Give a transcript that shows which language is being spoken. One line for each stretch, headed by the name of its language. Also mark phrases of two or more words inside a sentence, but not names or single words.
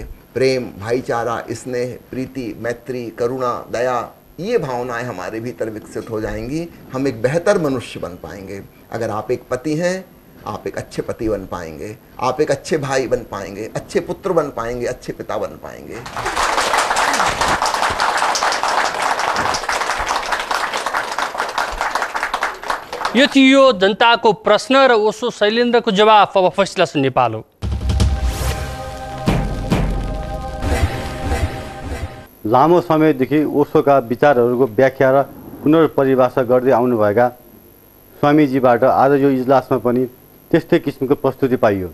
Hindi: प्रेम, भाईचारा, स्नेह, प्रीति, मैत्री, करुणा, दया, ये भावनाएं हमारे भीतर विकसित हो जाएंगी। हम एक बेहतर मनुष्य बन पाएंगे। अगर आप एक पति हैं, आप एक अच्छे पति बन पाएंगे, आप एक अच्छे भाई बन पाएंगे, अच्छे पुत्र बन पाएंगे, अच्छे पिता बन पाएंगे।
Nepali: यो थियो जनताको प्रश्न र ओशो शैलेन्द्रको जवाफ। अब फैसला सुन्ने पालो। लामो समयदेखि ओशोका विचारहरूको व्याख्या र पुनर्परिभाषा गर्दै आउनुभएका स्वामीजीबाट आज यो इजलासमा पनि त्यस्तै किसिमको प्रस्तुति पाइयो।